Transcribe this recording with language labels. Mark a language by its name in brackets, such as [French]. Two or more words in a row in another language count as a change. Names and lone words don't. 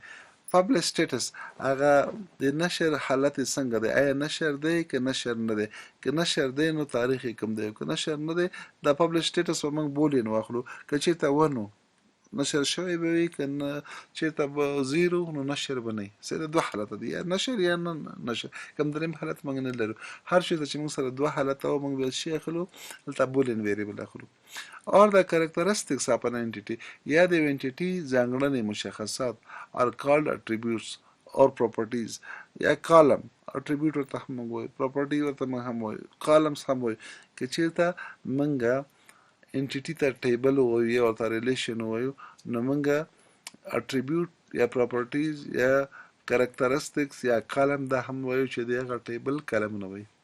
[English] publish status [Pashto] هغه د نشر حالت څنګه دی آیا نشر دی که نشر نه دی که نشر دی نو تاریخ یې کوم دی که نشر نه دی دا [English] publish status [Pashto] به موږ بولین واخلو که چېرته ونو نشر شوی به وي که چېرته به زیرو نو نشر به نه وي صحیح د دوه حالته دي یا نشر یا نه نشر کوم درېیم حالت موږ نه لرو. هر چېرته چې موږ سره دوه حالته و موږ بیا شي اخلو دلته [English] Boolean variable [Pashto] اخلو. [English] or the characteristics of an entity [Pashto] یا د یو انټیټي ځانګړنې مشخصات [English] are called attributes or properties [Pashto] یا کالم اټریبیوټ ورته هم موږ وایو پراپرټي ورته موږ هم وایو کالمز هم وایو. که چېرته موږ انټیټي ته ټیبل ووایو یا ورته ریلیشن ووایو نو موږ اټریبیوټ یا پراپرټیز یا کریکټرسټکس یا کالم دا هم وایو چې د هغه ټیبل کالمونه وایي.